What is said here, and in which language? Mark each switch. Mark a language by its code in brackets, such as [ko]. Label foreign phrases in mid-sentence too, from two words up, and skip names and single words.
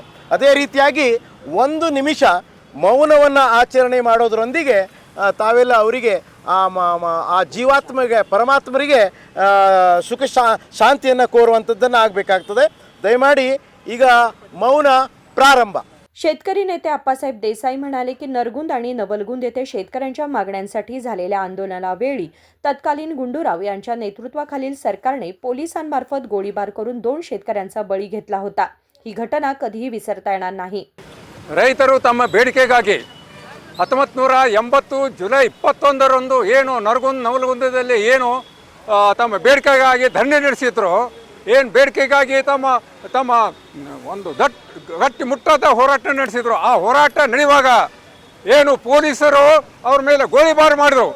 [kn] ಅದೇ ರೀತಿಯಾಗಿ ಒಂದು ನಿಮಿಷ ಮೌನವನ್ನು ಆಚರಣೆ ಮಾಡೋದರೊಂದಿಗೆ ತಾವೆಲ್ಲ ಅವರಿಗೆ ಆ ಜೀವಾತ್ಮಗೆ, ಪರಮಾತ್ಮರಿಗೆ ಸುಖ ಶಾಂತಿಯನ್ನು ಕೋರುವಂಥದ್ದನ್ನು ಆಗಬೇಕಾಗ್ತದೆ। ದಯಮಾಡಿ ಈಗ ಮೌನ ಪ್ರಾರಂಭ। [mr] शेतकरी नेते आप्पासाहेब देसाई म्हणाले की नरगुंद आणि नवलगुंद येथे शेतकऱ्यांच्या मागण्यांसाठी झालेल्या आंदोलनावेळी तत्कालीन गुंडूराव यांच्या नेतृत्वाखालील सरकारने पोलिसांमार्फत गोळीबार करून 2 शेतकऱ्यांचा बळी घेतला होता। ही घटना कधीही विसरता येणार नाही। [kn] ರೈತರು ತಮ್ಮ ಬೇಡಿಕೆಗಾಗಿ 1980 ಜುಲೈ 21ರಂದು ಏನು ನರಗುಂದ ನವಲಗುಂದದಲ್ಲಿ ಏನು ತಮ್ಮ ಬೇಡಿಕೆಗಾಗಿ ಧರಣಿ ನಡೆಸಿದ್ರು, ಏನು ಬೇಡಿಕೆಗಾಗಿ ತಮ್ಮ ಒಂದು ಗಟ್ಟಿ ಮುಟ್ಟಾದ ಹೋರಾಟ ನಡೆಸಿದ್ರು, ಆ ಹೋರಾಟ ನಡೆಯುವಾಗ ಏನು ಪೊಲೀಸರು ಅವ್ರ ಮೇಲೆ ಗೋಲಿಬಾರ್ ಮಾಡಿದ್ರು।